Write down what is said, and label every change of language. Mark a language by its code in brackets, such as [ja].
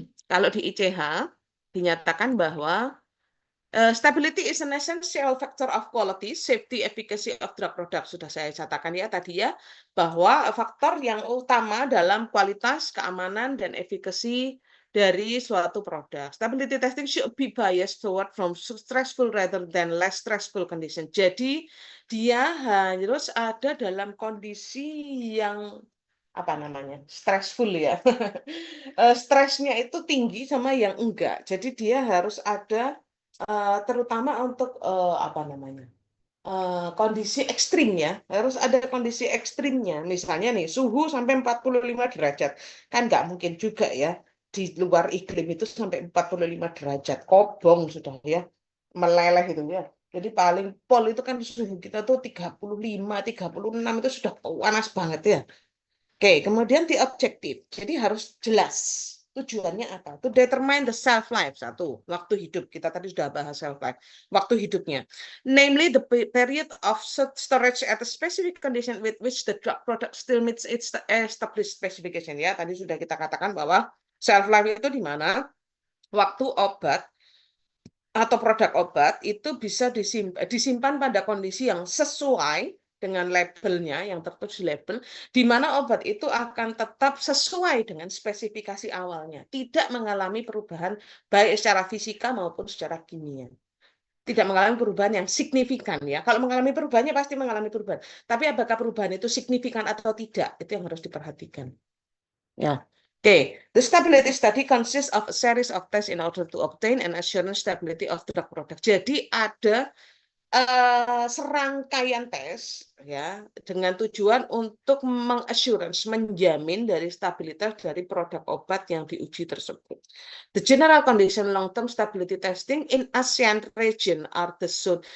[id] Kalau di ICH dinyatakan bahwa [en] stability is an essential factor of quality, safety, efficacy of drug product. [id] Sudah saya katakan ya tadi ya, bahwa faktor yang utama dalam kualitas, keamanan, dan efikasi dari suatu produk. [en] Stability testing should be biased toward from stressful rather than less stressful condition. [id] Jadi dia harus ada dalam kondisi yang apa namanya stressful ya. Stresnya itu tinggi sama yang enggak. Jadi dia harus ada terutama untuk apa namanya kondisi ekstrim ya, harus ada kondisi ekstrimnya. Misalnya nih suhu sampai 45 derajat, kan nggak mungkin juga ya di luar iklim itu sampai 45 derajat, kobong sudah ya, meleleh itu ya. Jadi paling pol itu kan suhu kita tuh 35, 36 itu sudah panas banget ya. Oke, kemudian di objektif. Jadi harus jelas tujuannya apa. [en] To determine the shelf life. [id] Satu, waktu hidup. Kita tadi sudah bahas shelf life. Waktu hidupnya. [en] Namely, the period of storage at a specific condition with which the drug product still meets its established specification. [id] Ya, tadi sudah kita katakan bahwa shelf life itu di mana waktu obat atau produk obat itu bisa disimpan pada kondisi yang sesuai dengan labelnya, yang tertulis di label, di mana obat itu akan tetap sesuai dengan spesifikasi awalnya, tidak mengalami perubahan baik secara fisika maupun secara kimia. Tidak mengalami perubahan yang signifikan ya. Kalau mengalami perubahannya pasti mengalami perubahan. Tapi apakah perubahan itu signifikan atau tidak, itu yang harus diperhatikan. Ya. [en] Okay, the stability study consists of a series of tests in order to obtain an assurance stability of drug product. [id] Jadi ada serangkaian tes ya dengan tujuan untuk mengassurance, menjamin dari stabilitas dari produk obat yang diuji tersebut. [en] The general condition long-term stability testing in ASEAN region are the zone.